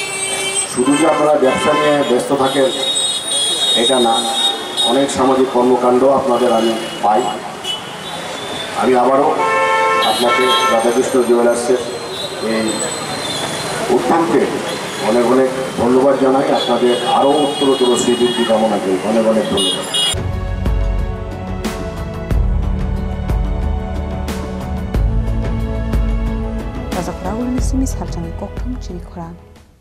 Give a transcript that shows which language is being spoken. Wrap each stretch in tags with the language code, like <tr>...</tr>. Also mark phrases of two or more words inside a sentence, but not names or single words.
<bn>শুধু যে আপনারা ব্যবসা নিয়ে ব্যস্ত থাকেন এটা না, অনেক সামাজিক কর্মকাণ্ড আপনাদের আমি পাই। আমি আবারও আপনাকে রাধাকৃষ্ণ জুয়েলার্সের এই উদ্যোগকে অনেক অনেক ধন্যবাদ জানাই। আপনাদের আরও উত্তরোত্তর শ্রীবৃদ্ধি কামনা করি। অনেক অনেক ধন্যবাদ।</bn> <trp>Razak Raul ni simi sarjang koktham chiri khora.</trp>